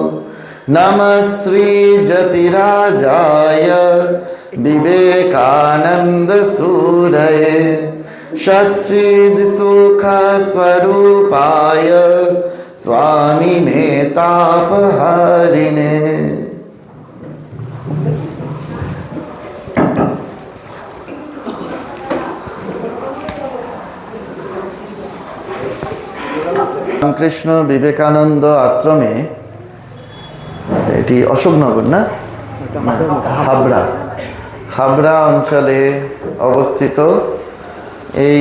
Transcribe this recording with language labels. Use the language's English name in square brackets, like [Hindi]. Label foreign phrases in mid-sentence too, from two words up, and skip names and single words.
[Sanskrit] नमः श्री जतिराजाय विवेकानंद सूरये सच्चिद सुख स्वरूपाय स्वामिने तापहारिणे। [Bangla] রামকৃষ্ণ বিবেকানন্দ আশ্রমে, এটি অশোকনগর না, হাবড়া অঞ্চলে অবস্থিত এই